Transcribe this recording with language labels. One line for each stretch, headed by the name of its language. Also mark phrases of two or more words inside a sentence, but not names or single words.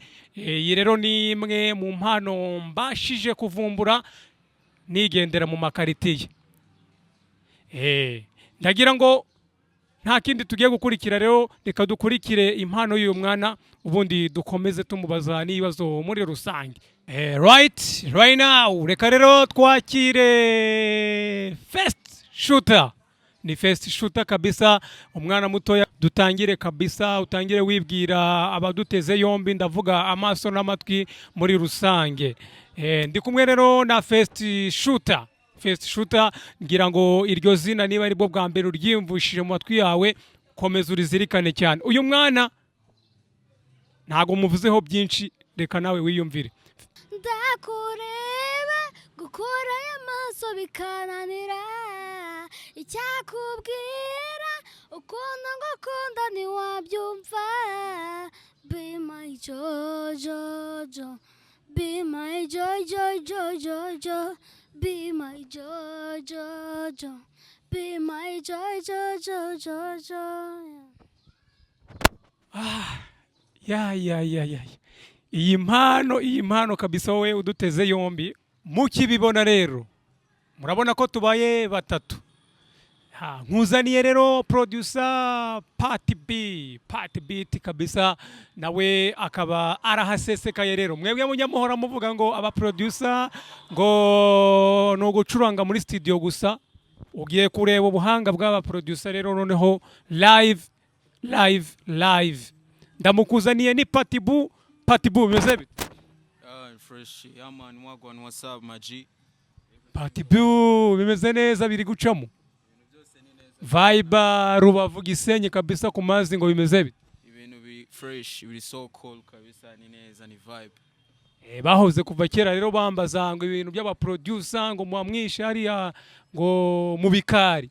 Kinyarwanda: Iyi rero ni imwe mu mpano mbashije kuvumbura nigendera mu makaritiye. Ndagira ngo nta kindi tugiye gukurikira rero, reka dukurikire impano y'uyu mwana ubundi dukomeze tumubaza n'ibibazo muri rusange.
English: Right now
Kinyarwanda: reka rero twakire first shooter. Ni first shooter kabisa, umwana mutoya. Dutangire kabisa, utangire wibwira abaduteze yombi, ndavuga amaso n'amatwi muri rusange. Ndi kumwe rero na first shooter. Ngira ngo iryo zina niba ari bwo bwa mbere uryimvushije mu matwi yawe, komeza urizirikane cyane. Uyu mwana ntago muvuzeho byinshi, reka nawe wiyumvire. ndakureba gukura amaso bikananira icyakubwira ukuntu ngukunda ntiwabyumva
English: be my jojo be my jojo be my jojo be my jojo.
Kinyarwanda: Iyi mpano kabisa wowe uduteze yombi mukibibona rero murabona ko tubaye batatu. Nkuzaniye rero producer Party Beat kabisa, nawe akaba arahasesekaye. Rero mwebwe munyamuhora muvuga ngo aba producer ngo no gucuranga muri studio gusa, ugiye kureba ubuhanga bw'aba producer rero noneho live. Ndamukuzaniye ni Party Boo bimeze bite?
English: Fresh man wagwan WhatsApp maji.
Kinyarwanda: Party Boo bimeze neza, biri gucamo. Byose ni neza vibe Rubavu Gisenyi kabisa ku mazi ngo bimeze bite? ibintu bi fresh biri
English: so cool
Kinyarwanda: kabisa ni neza ni vibe. Bahoze kuva kera rero bambaza ngo ibintu by'aba producer ngo mwamwishe hariya ngo mu bikari.